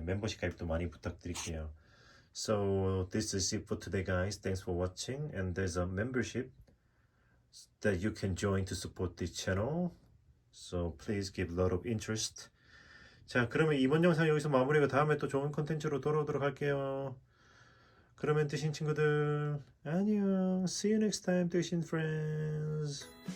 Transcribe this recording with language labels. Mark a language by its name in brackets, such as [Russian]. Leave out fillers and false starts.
[Korean] 멤버십 가입도 많이 부탁드릴게요. [English] So this is it for today, guys. Thanks for watching. And there's a membership that you can join to support this channel. So please give a lot of interest. [Korean] 자, 그러면 이번 영상 여기서 마무리하고 다음에 또 좋은 컨텐츠로 돌아오도록 할게요. 그러면 뜨신 친구들 안녕. [English] See you next time, [Korean] 뜨신 friends.